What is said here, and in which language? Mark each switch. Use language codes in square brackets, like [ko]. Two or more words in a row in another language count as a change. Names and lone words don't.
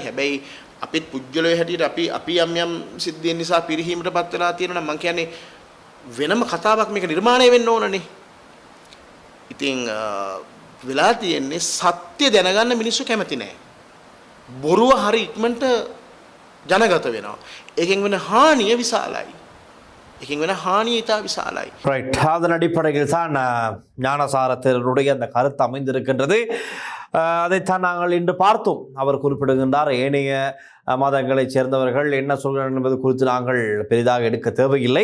[si] හැබැයි අපිත් පුජ්‍යලයේ හැටියට අපි යම් සිද්ධියන් නිසා පිරිහීමටපත් වෙලා තියෙනවා නම් මං කියන්නේ වෙනම කතාවක් මේක නිර්මාණය වෙන්න ඕනනේ. ඉතින් වෙලා තියෙන්නේ සත්‍ය දැනගන්න මිනිස්සු කැමති නැහැ. බොරුව හරි ඉක්මනට ජනගත වෙනවා. ඒකෙන් වෙන හානිය විශාලයි. [ta] ரைட். அதன் அடிப்படையில் தான் ஞானசாரத்தினுடைய அந்த கருத்து அமைந்திருக்கின்றது. அதைத்தான் நாங்கள் இன்று பார்த்தோம். அவர் குறிப்பிடுகின்றார் ஏனைய மதங்களைச் சேர்ந்தவர்கள் என்ன சொல்கிறார்கள் என்பது குறித்து நாங்கள் பெரிதாக எடுக்க தேவையில்லை.